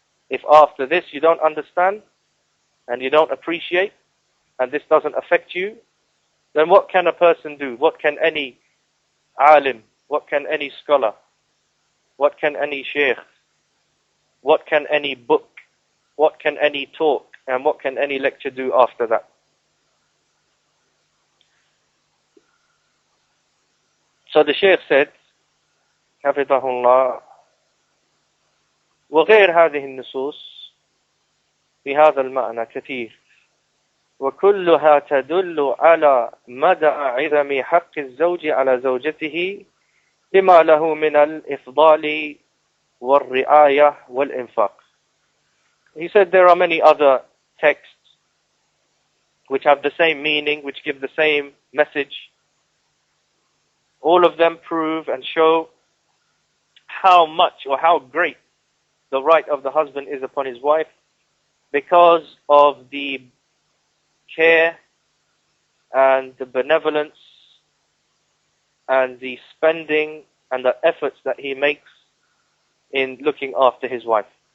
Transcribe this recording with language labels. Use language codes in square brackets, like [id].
[en] If after this you don't understand and you don't appreciate and this doesn't affect you, then what can a person do? What can any alim, what can any scholar, what can any sheikh, what can any book, what can any talk, and what can any lecture do after that? So the sheikh said, [ar] حفظه الله, وغير هذه النصوص في هذا المعنى كثير، وكلها تدل على مدى عظم حق الزوج على زوجته لما له من الإفضال والرعاية والإنفاق. [en] He said there are many other texts which have the same meaning, which give the same message. All of them prove and show how much or how great the right of the husband is upon his wife because of the care and the benevolence and the spending and the efforts that he makes in looking after his wife.